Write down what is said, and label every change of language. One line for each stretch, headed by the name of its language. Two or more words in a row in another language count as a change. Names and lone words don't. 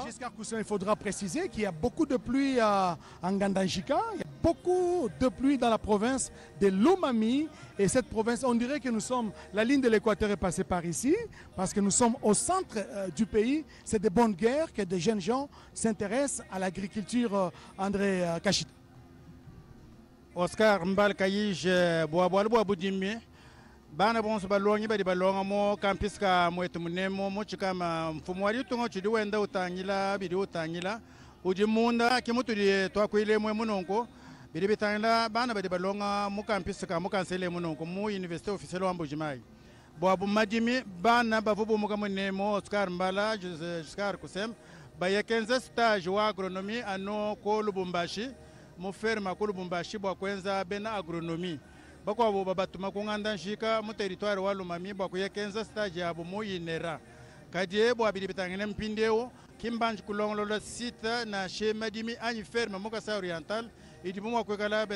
French: Giscard Koussin, il faudra préciser qu'il y a beaucoup de pluie en Gandanjika, il y a beaucoup de pluie dans la province de Lomami. Et cette province, on dirait que nous sommes, la ligne de l'équateur est passée par ici, parce que nous sommes au centre du pays. C'est de bonnes guerres que des jeunes gens s'intéressent à l'agriculture. André Kachita. Oscar Mbal Kayij Boabouadjimi.
Luba-Lulua: Bana bonso balongi badi balonga mo campus ka mwetu munemo mo chikama mfumwali tungo chidi wenda utangila bidi utangila uji munda kimutu di twakwile mwe munonko bidi bitangila bana badi balonga mo campus ka mo kansele munonko mo
French: université officielle
Luba-Lulua: wa Mbuji-Mayi boabu majimi bana bavubu mo kamunemo Oscar Mbala Giscard Koussin bayekenza stage wa agronomie ano ko Lubumbashi mo ferma ko Lubumbashi bwa kwenza bena agronomie bakwa babatuma kunganda nshika mu territoire wa Lomami bakuyekenza stage yabo muyinera kadie bo abili bitangene mpindeo kimbanji kulongolo site na shema dimi anyi ferme mu Kasai Oriental idimu wakwekala bende